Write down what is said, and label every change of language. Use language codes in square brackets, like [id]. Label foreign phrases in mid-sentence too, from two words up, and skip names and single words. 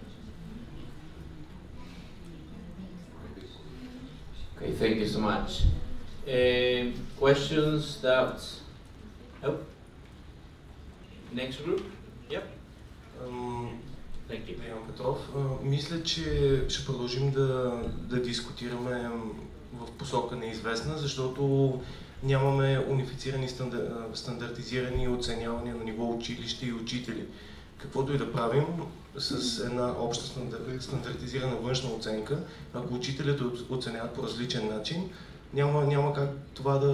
[en] Okay, thank you so much. Questions, doubts? Oh. Next group? Yep. Thank you. [bg] Ян Петров. Мисля, че ще продължим да дискутираме в посока неизвестна, защото нямаме унифицирани, стандартизирани оценявания на ниво училище и учители. Каквото и да правим с една обща стандартизирана външна оценка, ако учителите оценяват по различен начин, няма как това да...